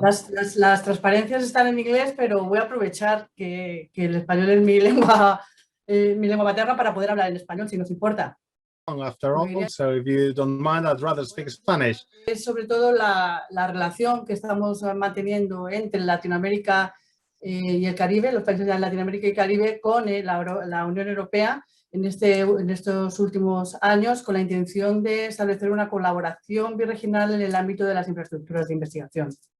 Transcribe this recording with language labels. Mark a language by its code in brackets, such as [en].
[es] Las transparencias están en inglés, pero voy a aprovechar que el español es mi lengua materna para poder hablar en español, si nos importa. [en] After all, so if you don't mind, I'd rather speak Spanish. [es] Es sobre todo la relación que estamos manteniendo entre Latinoamérica y el Caribe, los países de Latinoamérica y Caribe, con la Unión Europea en estos últimos años, con la intención de establecer una colaboración birregional en el ámbito de las infraestructuras de investigación.